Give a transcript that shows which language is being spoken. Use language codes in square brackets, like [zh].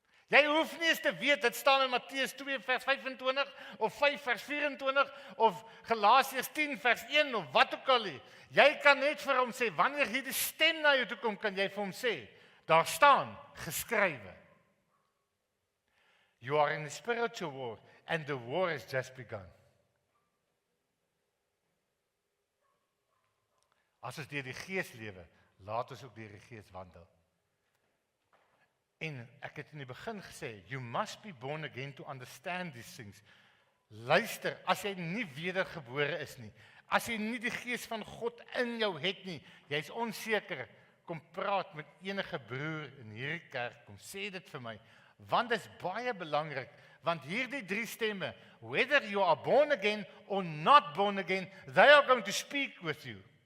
[af] Jy hoef nie eens te weet, dit staan in Matteus 2 vers 25, of 5 vers 24, of Galasiërs 10 vers 1, of wat ook al nie. Jy kan net vir hom sê, wanneer hierdie stem na jou toe kom, kan jy vir hom sê, daar staan geskrywe. [en] You are in a spiritual war, and the war has just begun. [af] As ons deur die Gees lewe, laat ons ook deur die Gees wandel. En ek het in die begin gesê, [en] you must be born again to understand these things. [af] Luister, as jy nie wedergebore is nie, as jy nie die Gees van God in jou het nie, jy's onseker, kom praat met enige broer in hierdie kerk, kom sê dit vir my, want dit is baie belangrik, want hierdie drie stemme, [en] whether you are born again or not born again, they are going to speak with you.